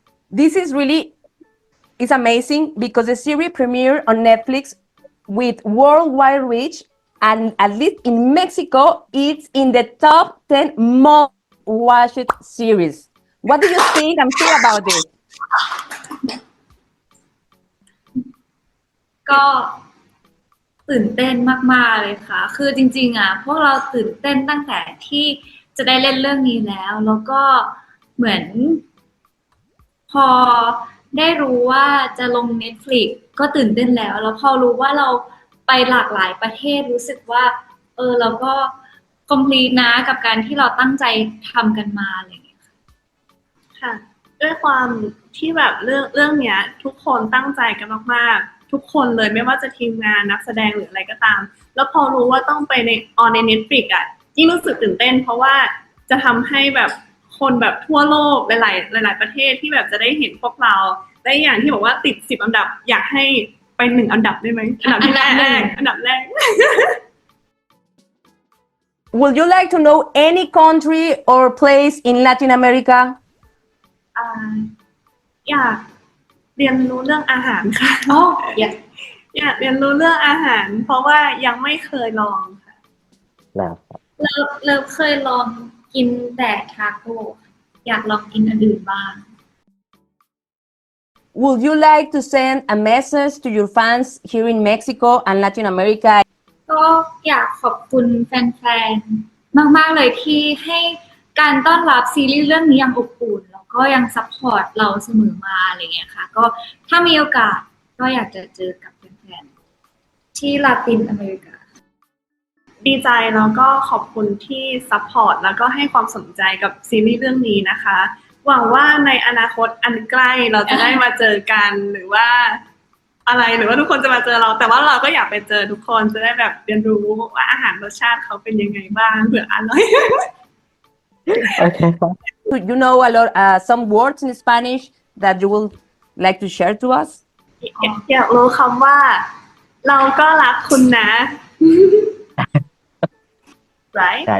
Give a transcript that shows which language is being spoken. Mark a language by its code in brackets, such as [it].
[en] This is really it's amazing because the series premiered on Netflix with worldwide reach, and at least in Mexico, it's in the top 10 most watched series. What do you think and feel about this? [th] ก็ตื่นเต้นมากๆเลยค่ะ คือจริงๆพวกเราตื่นเต้นตั้งแต่ที่จะได้เล่นเรื่องนี้แล้วก็เหมือนพอได้รู้ว่าจะลง Netflix ก็ตื่นเต้นแล้วพอรู้ว่าเราไปหลากหลายประเทศรู้สึกว่าเราก็ [en] complete [th] นะกับการที่เราตั้งใจทำกันมาอะไรอย่างเงี้ย ค่ะด้วยความที่แบบเรื่องเนี้ยทุกคนตั้งใจกันมากๆทุกคนเลยไม่ว่าจะทีมงานนักแสดงหรืออะไรก็ตามแล้วพอรู้ว่าต้องไปใน Netflix ยิ่งรู้สึกตื่นเต้นเพราะว่าจะทำให้แบบคนแบบทั่วโลกหลายประเทศที่แบบจะได้เห็นพวกเราและอย่างที่บอกว่าติด10อันดับอยากให้ไป1อันดับได้ไหมอันดับแรก [en] Would you like to know any country or place in Latin America? [th] อยากเรียนรู้เรื่องอาหารค่ะ อยากเรียนรู้เรื่องอาหารเพราะว่ายังไม่เคยลองค่ะ แล้ว เลิฟเคยลองกินแต่ทาโก้อยากลองกินอันอื่นบ้าง [en] Would you like to send a message to your fans here in Mexico and Latin America? [th] ก็อยากขอบคุณแฟนๆมากๆเลยที่ให้การต้อนรับซีรีส์เรื่องนี้อย่างอบอุ่นแล้วก็ยังซัพพอร์ตเราเสมอมาอะไรเงี้ยค่ะก็ถ้ามีโอกาสก็อยากจะเจอกับแฟนๆที่ลาตินอเมริกา ดีใจแล้วก็ขอบคุณที่ซัพพอร์ตแล้วก็ให้ความสนใจกับซีรีส์เรื่องนี้นะคะหวังว่าในอนาคตอันใกล้เราจะได้มาเจอกันหรือว่าอะไรหรือว่าทุกคนจะมาเจอเราแต่ว่าเราก็อยากไปเจอทุกคนจะได้แบบเรียนรู้ว่าอาหารรสชาติเขาเป็นยังไงบ้างเผื่ออร่อย [en] Okay. You know a lot, some words in Spanish that you would like to share to us? [th] อยากรู้คำว่าเราก็รักคุณนะ [en] right